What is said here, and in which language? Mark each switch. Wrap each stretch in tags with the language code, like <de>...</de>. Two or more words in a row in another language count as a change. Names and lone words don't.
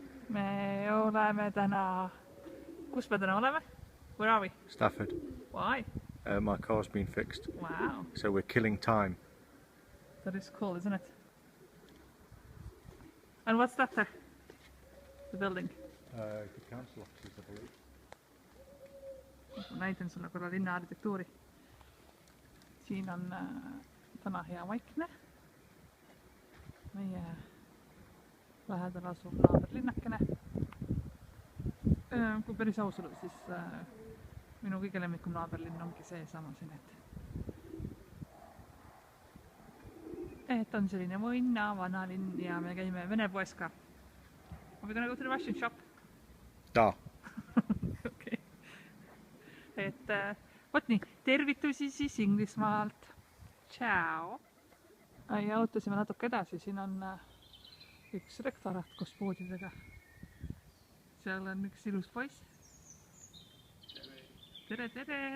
<et>Me oleme täna... Kus me täna oleme?</et> <en>Where are we? Stafford. Why? My car's been fixed. Wow. So we're killing time. That is cool, isn't it? And what's that there? The building. The council offices, I believe.</en> <et>Ma näitan sulle korra linna arhitektuuri. Siin on täna hea vaikne. Meie lähedal asub naaberlinnakene. Kui päris aus olla, siis minu kõige lemmikum naaberlinn ongi see sama siin, et on selline mõnna, vanalinn ja me käime Vene poes ka.</et> <en>Are we gonna go to the Russian shop? Da. Okay.</en> <et>Et võt nii, tervitusi siis Inglismaalt. Ciao! Ja ootasime natuke edasi, siin on üks rektorat koos poodidega. Seal on üks ilus poiss. Tere, tere!</et>